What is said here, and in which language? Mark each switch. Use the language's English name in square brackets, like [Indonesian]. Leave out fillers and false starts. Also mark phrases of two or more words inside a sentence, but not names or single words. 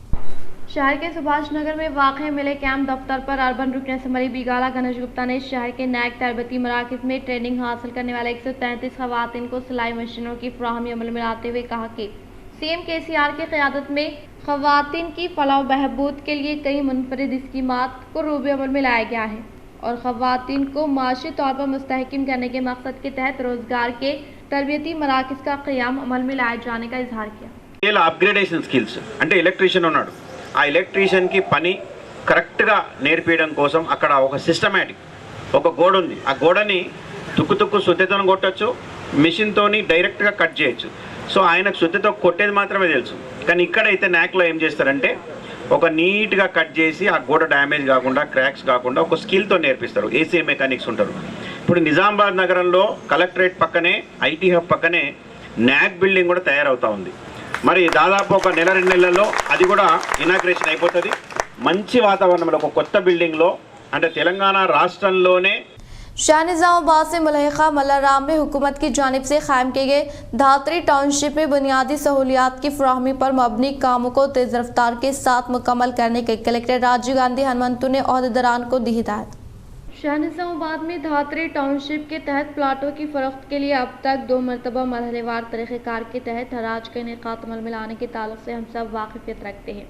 [Urdu] شہر کے سبھاش نگر میں واقع ملے کیمپ دفتر پر اربن رکن اسمبلی بیگالہ گنیش گپتا نے شہر کے نیک تربیتی مراکز میں ٹریننگ حاصل کرنے والے 133 خواتین کو سلائی مشینوں کی فراہمی عمل میں لاتے ہوئے کہا کہ CM KCR کی قیادت میں خواتین کی فلاح و بہبود کے لیے کئی منفرد اسکیمات کو روب عمل میں لایا گیا ہے اور خواتین کو معاشی طور پر مستحکم کرنے کے مقصد کے تحت روزگار کے تربیتی مراکز کا قیام عمل میں لائے جانے کا اظہار کیا. [English] upgradation skills [Telugu] అంటే ఎలక్ట్రీషియన్ ఉన్నాడు, ఆ ఎలక్ట్రీషియన్కి పని కరెక్ట్గా నేర్పించడం కోసం అక్కడ ఒక సిస్టమేటిక్ ఒక గోడ ఉంది. ఆ గోడని తుక్కు శుద్ధితో కొట్టచ్చు, మిషన్తోని డైరెక్ట్గా కట్ చేయొచ్చు. సో ఆయనకు శుద్ధితో కొట్టేది మాత్రమే తెలుసు. కానీ ఇక్కడైతే న్యాక్లో ఏం చేస్తారంటే ఒక నీట్గా కట్ చేసి ఆ గోడ డ్యామేజ్ కాకుండా క్రాక్స్ కాకుండా ఒక స్కిల్తో నేర్పిస్తారు. ఏసీ మెకానిక్స్ ఉంటారు. ఇప్పుడు నిజామాబాద్ నగరంలో కలెక్టరేట్ పక్కనే ఐటీ హబ్ పక్కనే న్యాక్ బిల్డింగ్ కూడా తయారవుతూ ఉంది. మరి దాదాపు ఒక నెల 2 నెలల్లో అది కూడా ఇనాగ్రేషన్ అయిపోతుంది. మంచి వాతావరణంలో ఒక కొత్త బిల్డింగ్లో అంటే తెలంగాణ రాష్ట్రంలోనే. [Urdu] شاہ نظام آباد سے ملحقہ ملارام میں حکومت کی جانب سے قائم کیے گئے دھاتری ٹاؤن شپ میں بنیادی سہولیات کی فراہمی پر مبنی کاموں کو تیز رفتار کے ساتھ مکمل کرنے کے کلکٹر راجیو گاندھی ہنمنتو نے عہدیداران کو دی ہدایت. شاہ نظام آباد میں دھاتری ٹاؤن شپ کے تحت پلاٹوں کی فروخت کے لیے اب تک 2 مرتبہ مرحلہ وار طریقہ کار کے تحت ہراج کا انعقاد عمل میں لانے کے تعلق سے ہم سب واقفیت رکھتے ہیں.